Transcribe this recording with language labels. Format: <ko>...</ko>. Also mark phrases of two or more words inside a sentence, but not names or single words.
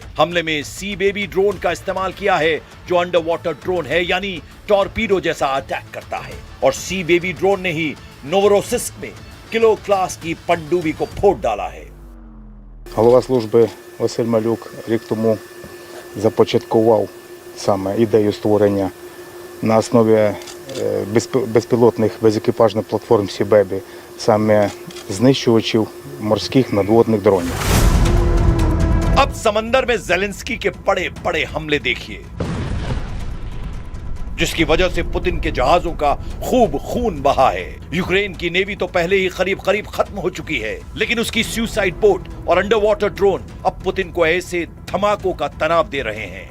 <hi>हमले में सी बेबी ड्रोन का इस्तेमाल किया है जो</hi> <en>under water drone</en> <hi>है, यानी टॉर्पीडो जैसा अटैक करता है। और सी बेबी ड्रोन ने ही नोवोरोसिस्क में किलो क्लास की पनडुब्बी को फोड़ डाला है।</hi> <uk>Голова служби Василь Малюк рік тому започаткував саме ідею створення на основі безпілотних безекіпажних платформ Сі-Бебі, саме знищувачів морських надводних дронів.</uk> <hi>अब समंदर में ज़ेलेंस्की के बड़े बड़े हमले देखिए, जिसकी वजह से पुतिन के जहाजों का खूब खून बहा है। यूक्रेन की नेवी तो पहले ही करीब करीब खत्म हो चुकी है, लेकिन उसकी</hi> <en>suicide boat</en> <hi>और</hi> <en>under water drone</en> <hi>अब पुतिन को ऐसे धमाकों का तनाव दे रहे हैं।</hi>